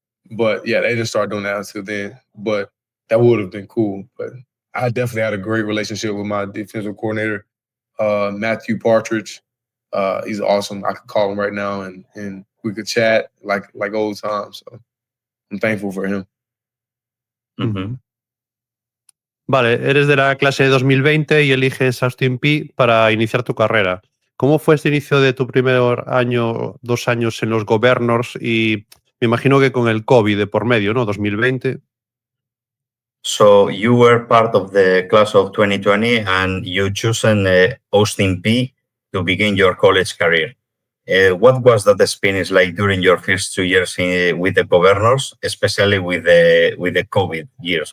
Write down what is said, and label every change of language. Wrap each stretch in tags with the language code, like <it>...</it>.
<en>But yeah, they didn't start doing that until then. But that would have been cool. But I definitely had a great relationship with my defensive coordinator, Matthew Partridge. He's awesome. I could call him right now and we could chat like old times. So I'm thankful for him.</en> <es>Vale, eres de la clase de 2020 y eliges Austin Peay para iniciar tu carrera. ¿Cómo fue este inicio de tu primer año, 2 años en los Governors? Y me imagino que con el COVID de por medio, ¿no? 2020.</es> <en>So you were part of the class of 2020 and you chosen Austin Peay to begin your college career. What was that experience like during your first 2 years with the governors, especially with the COVID years?</en>